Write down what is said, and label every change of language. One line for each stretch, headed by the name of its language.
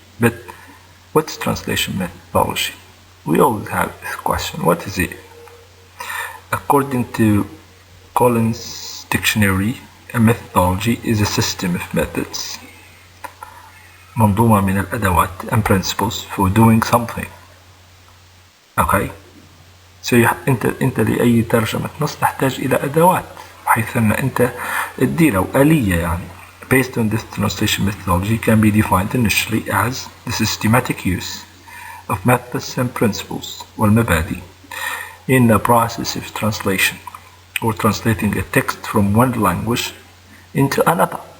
English: But what's translation methodology? We always have this question. What is it? According to Collins' dictionary, a methodology is a system of methods,
Arabic: منظومة من الأدوات
English: and principles for doing something. Okay?
Arabic: So أنت لأي ترجمة نص تحتاج إلى أدوات بحيث أن أنت تدير أو آلية يعني.
English: Based on this, translation methodology can be defined initially as the systematic use of methods and principles والمبادئ in the process of translation or translating a text from one language into another.